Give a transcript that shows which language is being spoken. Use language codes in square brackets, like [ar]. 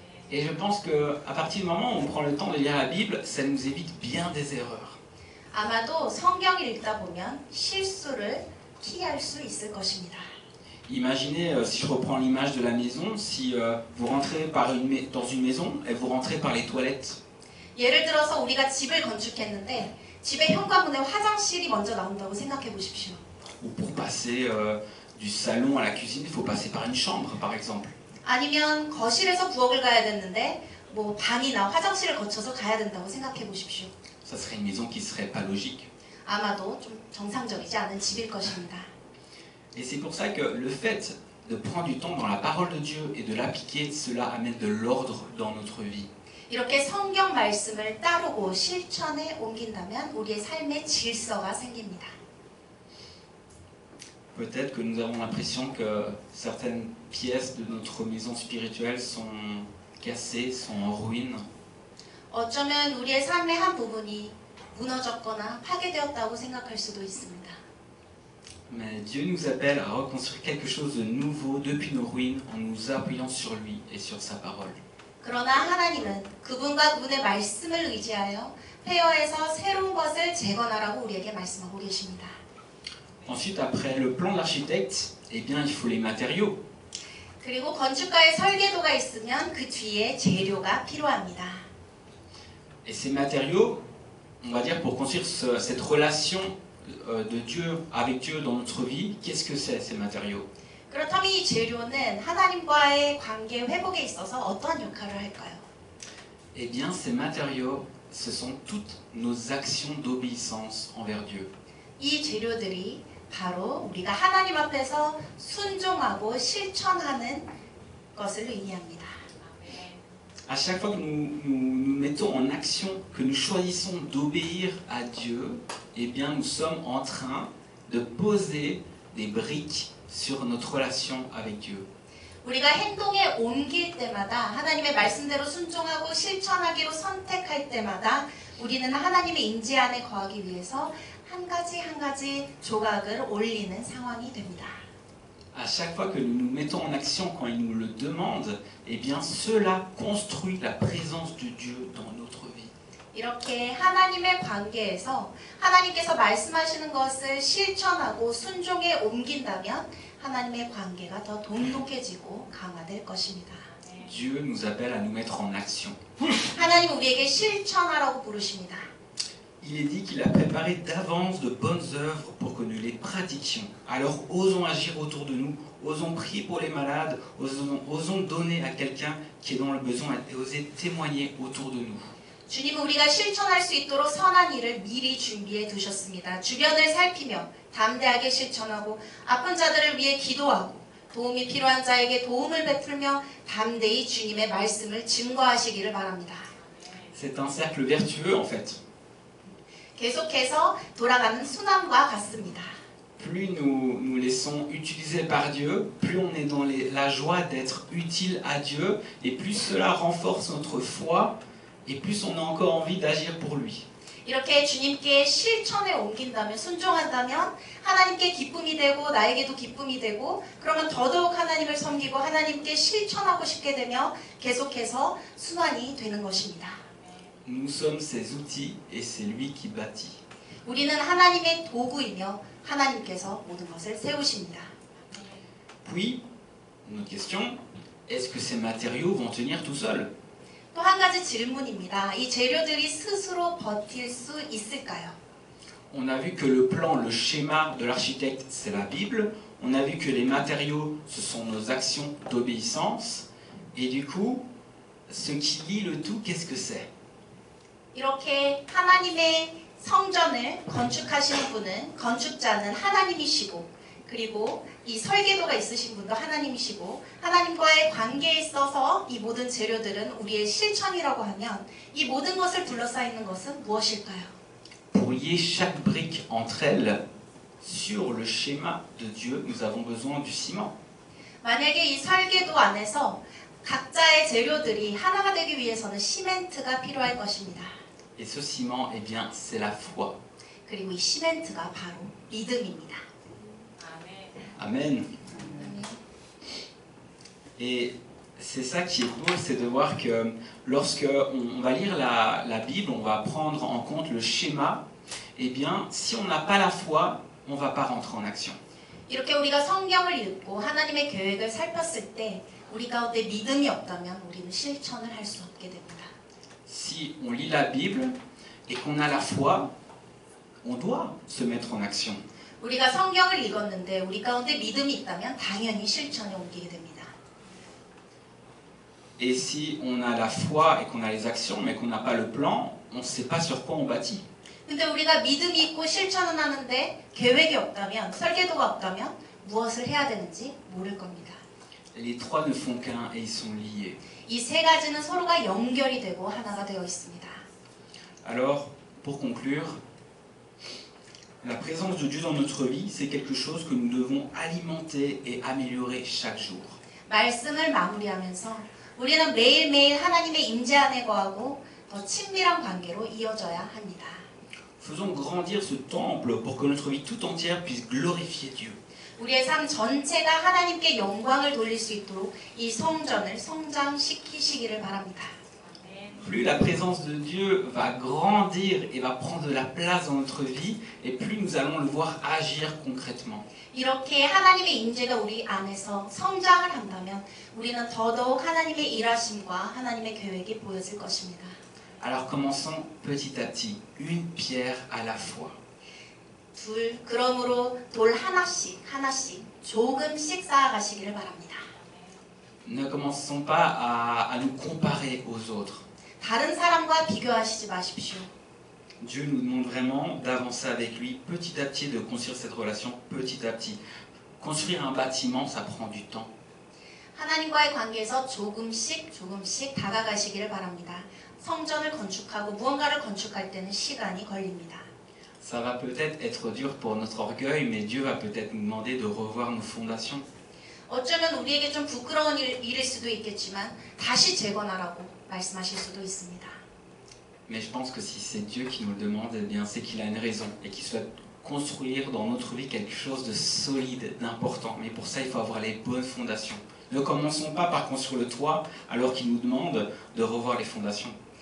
[fr] Et je pense qu'à partir du moment où on prend le temps de lire la Bible, ça nous évite bien des erreurs. [ko] 아마도 성경을 읽다 보면 실수를 피할 수 있을 것입니다. [fr] Imaginez, si je reprends l'image de la maison, si vous rentrez dans une maison et vous rentrez par les toilettes. [ko] 예를 들어서 우리가 집을 건축했는데 집의 현관문에 화장실이 먼저 나온다고 생각해 보십시오. [fr] Ou pour passer du salon à la cuisine, il faut passer par une chambre, par exemple. [ko] 아니면 거실에서 부엌을 가야 됐는데 뭐 방이나 화장실을 거쳐서 가야 된다고 생각해 보십시오. [fr] Ça serait une maison qui serait pas logique. [ko] 아마도 좀 정상적이지 않은 집일 것입니다. [fr] Et c'est pour ça que le fait de prendre du temps dans la parole de Dieu et de l'appliquer, cela amène de l'ordre dans notre vie. [ko] 이렇게 성경 말씀을 따르고 실천에 옮긴다면 우리의 삶의 질서가 생깁니다. [fr] Peut-être que nous avons l'impression que certaines pièces de notre maison spirituelle sont cassées, sont en ruine. [ko] 어쩌면 우리의 삶의 한 부분이 무너졌거나 파괴되었다고 생각할 수도 있습니다. [fr] Mais Dieu nous appelle à reconstruire quelque chose de nouveau depuis nos ruines en nous appuyant sur lui et sur sa parole. [ko] 그러나 하나님은 그분과 그분의 말씀을 의지하여 폐허에서 새로운 것을 재건하라고 우리에게 말씀하고 계십니다. [fr] Ensuite, après le plan de l'architecte, eh bien, il faut les matériaux. [ko] 그리고 건축가의 설계도가 있으면 그 뒤에 재료가 필요합니다. [fr] Et ces matériaux, on va dire, pour construire cette relation de Dieu avec Dieu dans notre vie, qu'est-ce que c'est ces matériaux? [ko] 그렇다면 이 재료는 하나님과의 관계 회복에 있어서 어떠한 역할을 할까요? [fr] Eh bien, ces matériaux, ce sont toutes nos actions d'obéissance envers Dieu. [ko] 이 재료들이 바로 우리가 하나님 앞에서 순종하고 실천하는 것을 의미합니다. [fr] À chaque fois que nous mettons en action, que nous choisissons d'obéir à Dieu, eh bien nous sommes en train de poser des briques sur notre relation avec Dieu. [ko] 우리가 행동에 옮길 때마다 하나님의 말씀대로 순종하고 실천하기로 선택할 때마다 우리는 하나님의 임재 안에 거하기 위해서 한 가지 한 가지 조각을 올리는 상황이 됩니다. [fr] À chaque fois que nous nous mettons en action quand il nous le demande, eh bien cela construit la présence de Dieu dans notre vie. [ko] 이렇게 하나님의 관계에서 하나님께서 말씀하시는 것을 실천하고 순종에 옮긴다면 하나님의 관계가 더 돈독해지고 강화될 것입니다. [fr] Dieu nous appelle à nous mettre en action. [ko] 하나님은 우리에게 실천하라고 부르십니다. [fr] Il est dit qu'il a préparé d'avance de bonnes œuvres pour que nous les pratiquions. Alors osons agir autour de nous, osons prier pour les malades, osons donner à quelqu'un qui est dans le besoin et oser témoigner autour de nous. [ko] 주님은 우리가 실천할 수 있도록 선한 일을 미리 준비해 두셨습니다. 주변을 살피며 담대하게 실천하고 아픈 자들을 위해 기도하고 도움이 필요한 자에게 도움을 베풀며 담대히 주님의 말씀을 증거하시기를 바랍니다. [fr] C'est un cercle vertueux en fait. [ko] 계속해서 돌아가는 순환과 같습니다. [fr] Plus nous laissons utiliser par Dieu, plus on est dans la joie d'être utile à Dieu, et plus cela renforce notre foi, et plus on a encore envie d'agir pour lui. [ko] 이렇게 주님께 실천에 옮긴다면, 순종한다면 하나님께 기쁨이 되고 나에게도 기쁨이 되고 그러면 더더욱 하나님을 섬기고 하나님께 실천하고 싶게 되며 계속해서 순환이 되는 것입니다. [fr] Nous sommes ses outils et c'est lui qui bâtit. [ko] 우리는 하나님의 도구이며 하나님께서 모든 것을 세우십니다. [fr] Puis, une autre question, est-ce que ces matériaux vont tenir tout seuls? [ko] 또 한 가지 질문입니다. 이 재료들이 스스로 버틸 수 있을까요? [fr] On a vu que le plan, le schéma de l'architecte, c'est la Bible. On a vu que les matériaux, ce sont nos actions d'obéissance. Et du coup, ce qui lie le tout, qu'est-ce que c'est? [ko] 이렇게 하나님의 성전을 건축하시는 분은 건축자는 하나님이시고 그리고 이 설계도가 있으신 분도 하나님이시고 하나님과의 관계에 있어서 이 모든 재료들은 우리의 실천이라고 하면 이 모든 것을 둘러싸이는 것은 무엇일까요? [fr] Pour lier chaque brique entre elles, sur le schéma de Dieu, nous avons besoin du ciment. [ko] 만약에 이 설계도 안에서 각자의 재료들이 하나가 되기 위해서는 시멘트가 필요할 것입니다. [fr] Et ce ciment, eh bien, c'est la foi. [ko] 그리고 이 시멘트가 바로 믿음입니다. [fr] Amen. Et c'est ça qui est beau, c'est de voir que lorsque on va lire la Bible, on va prendre en compte le schéma, eh bien, si on n'a pas la foi, on ne va pas rentrer en action. [ko] 이렇게 우리가 성경을 읽고 하나님의 계획을 살폈을 때 우리 가운데 믿음이 없다면 우리는 실천을 할 수 없게 됩니다. [fr] Si on lit la Bible et qu'on a la foi, on doit se mettre en action. [ko] 우리가 성경을 읽었는데 우리 가운데 믿음이 있다면 당연히 실천에 옮기게 됩니다. [fr] Et si on a la foi et qu'on a les actions mais qu'on n'a pas le plan, on ne sait pas sur quoi on bâtit. [ko] 근데 우리가 믿음이 있고 실천은 하는데 계획이 없다면, 설계도가 없다면 무엇을 해야 되는지 모를 겁니다. [fr] Les trois ne font qu'un et ils sont liés. [ko] 이 세 가지는 서로가 연결이 되고 하나가 되어 있습니다. [fr] Alors, pour conclure, la présence de Dieu dans notre vie, c'est quelque chose que nous devons alimenter et améliorer chaque jour. [ko] 말씀을 마무리하면서 우리는 매일매일 하나님의 임재 안에 거하고 더 친밀한 관계로 이어져야 합니다. [fr] Faisons grandir ce temple pour que notre vie tout entière puisse glorifier Dieu. [ko] 우리의 삶 전체가 하나님께 영광을 돌릴 수 있도록 이 성전을 성장시키시기를 바랍니다. [fr] Plus la présence de Dieu va grandir et va prendre de la place dans notre vie, et plus nous allons le voir agir concrètement. [ko] 이렇게 하나님의 임재가 우리 안에서 성장을 한다면 우리는 더더욱 하나님의 일하심과 하나님의 계획이 보여질 것입니다. [fr] Alors commençons petit à petit, une pierre à la fois. [ko] 그러므로 돌 하나씩 조금씩 쌓아가시기를 바랍니다. [fr] Ne commençons pas à nous comparer aux autres. [ko] 다른 사람과 비교하시지 마십시오. [fr] Dieu nous demande vraiment d'avancer avec lui petit à petit, de construire cette relation petit à petit. Construire un bâtiment, ça prend du temps. [ko] 하나님과의 관계에서 조금씩 다가가시기를 바랍니다. 성전을 건축하고 무언가를 건축할 때는 시간이 걸립니다. [fr] Ça va peut-être être dur pour notre orgueil, mais Dieu va peut-être nous demander de revoir nos fondations. [ko] 어쩌면 우리에게 좀 부끄러운 일일 수도 있겠지만 다시 재건하라고 말씀하실 수도 있습니다. [fr] Mais je pense que si c'est Dieu qui nous le demande, eh bien c'est qu'il a une raison et qu'il souhaite construire dans notre vie quelque chose de solide, d'important. Mais pour ça, il faut avoir les bonnes fondations. Ne commençons pas par construire le toit alors qu'il nous demande de revoir les fondations.